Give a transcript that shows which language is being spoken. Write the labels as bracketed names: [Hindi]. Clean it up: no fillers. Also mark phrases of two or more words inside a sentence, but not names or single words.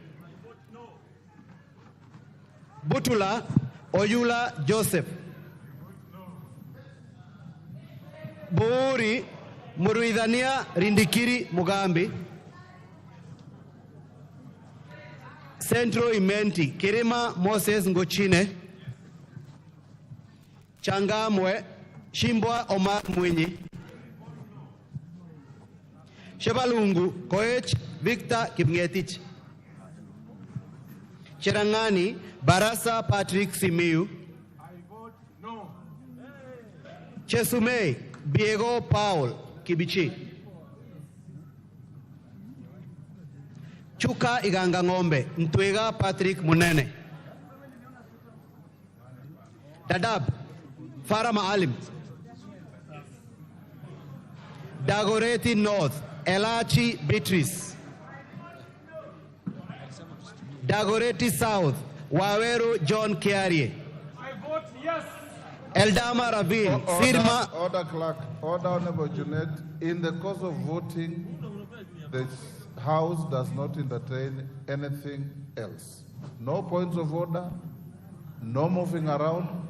[English] Butula Oyula Joseph. Buri Muruidania Rindikiri Mugambi. Centro Imenti Kirima Moses Ngochine. Changamwe Shimbwa Omar Mwinyi. Shebalungu Koech Victor Kipngetich. Cherangani Barasa Patrick Simiu. I vote no. Chesumei Diego Paul Kibichi. Chuka Iganga Ngombe Ntwega Patrick Munene. Dadab Farah Maalim. Dagoretti North Elachi Beatrice. Dagoretti South Waweru John Kiarie. I vote yes. Eldama Ravine Sirma. Order clerk, order Honorable Junet. In the course of voting, the House does not entertain anything else. No points of order, no moving around.